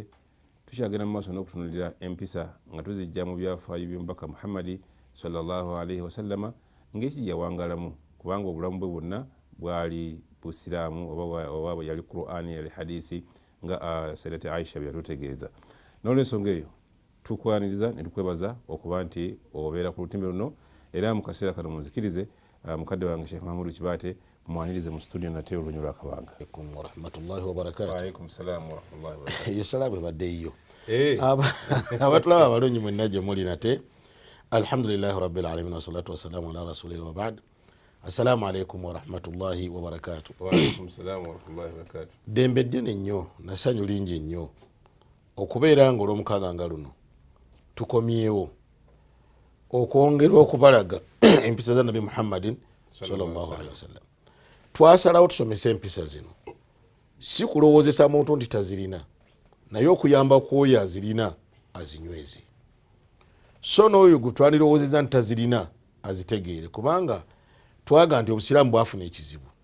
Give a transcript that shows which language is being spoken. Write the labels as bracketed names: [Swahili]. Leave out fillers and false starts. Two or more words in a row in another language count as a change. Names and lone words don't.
[Ganda] Tukyagenda mu maaso n'okutunuulira empisa nga tuzijja mu byafaayo by'omubaka Muhammadi [Arabic] صلى الله عليه وسلم [Ganda] ng'ekijja wangalamu kubanga obulamu bwe bwonna bwali busiraamu oba yali Qur'ani yali hadisi nga Sayyidati Aisha byatutegeeza. N'olw'ensonga eyo tukwaniriza ne tukwebaza okuba nti obeera ku lutimbe luno era mu kaseera kano munzikirize mukadde wange Sheikh Mahmoud Kibaate mwanirize mu studio nate olunyi lw'akabanga. [Arabic] عليكم ورحمة الله وبركاته. وعليكم السلام ورحمة الله وبركاته. [Ganda] Iyo salamu ebadde iyo. Abatulaba abalungi mwenna gye muli nate. [Arabic] الحمد لله رب العالمين والصلاة والسلام على رسول الله وبعد. السلام عليكم ورحمة الله وبركاته. وعليكم السلام ورحمة الله وبركاته. [Ganda] Dembe ddene nnyo nasanyu lingi nnyo okubeera nga olw'omukaaga nga luno tukomyewo okwongera okubalaga empisa za Nabi Muhammadin [Arabic] صلى الله عليه وسلم. [Ganda] Twasalawo tusomesa empisa zino si kulowoozesa muntu nti tazirina naye okuyamba kwoyo azirina azinyweze, so n'oyo gwe twalirowoozeza nti tazirina azitegeere kubanga twaga nti obusiraamu bwafuna ekizibu.